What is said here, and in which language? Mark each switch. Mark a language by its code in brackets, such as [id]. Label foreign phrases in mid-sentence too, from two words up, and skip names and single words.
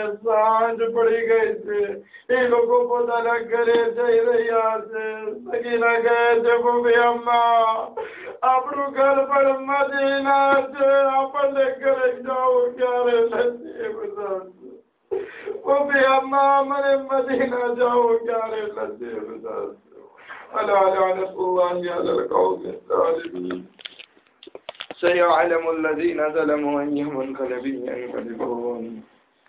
[gu] સાંજ પડી ગઈ છે. એ લોકો પોતાના ઘરે જઈ રહ્યા છે. સગીના કહે છે, મમ્મી અમ્મા, આપણું ઘર પણ મદીના છે. આપણને ઘરે જવું ક્યારે નથી બતાવશે. મમ્મી અમ્મા, મને મદીના જવું ક્યારે નથી બતાવશે. [ar] ألا لعنة الله على القوم الظالمين. سيعلم الذين ظلموا أي منقلب ينقلبون.